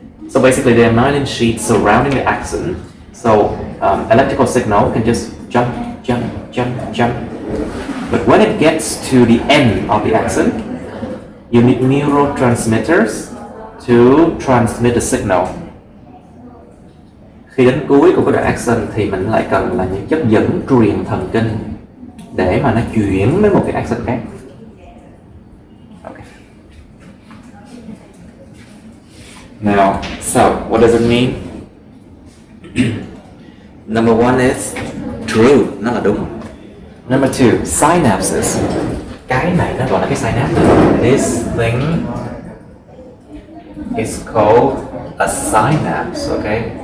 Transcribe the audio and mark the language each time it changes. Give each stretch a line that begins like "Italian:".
English: So basically, there are myelin sheaths surrounding the axon. So electrical signal can just jump. But when it gets to the end of the axon, you need neurotransmitters to transmit the signal.
Vietnamese: Khi đến cuối của cái đoạn axon thì mình lại cần là những chất dẫn truyền thần kinh để mà nó chuyển đến một cái axon khác.
English: Okay. Now, so what does it mean? Number one is true,
Vietnamese: nó là đúng.
English: Number two, synapses.
Vietnamese: Cái này nó gọi là cái synapse.
English: This thing is called a synapse, okay?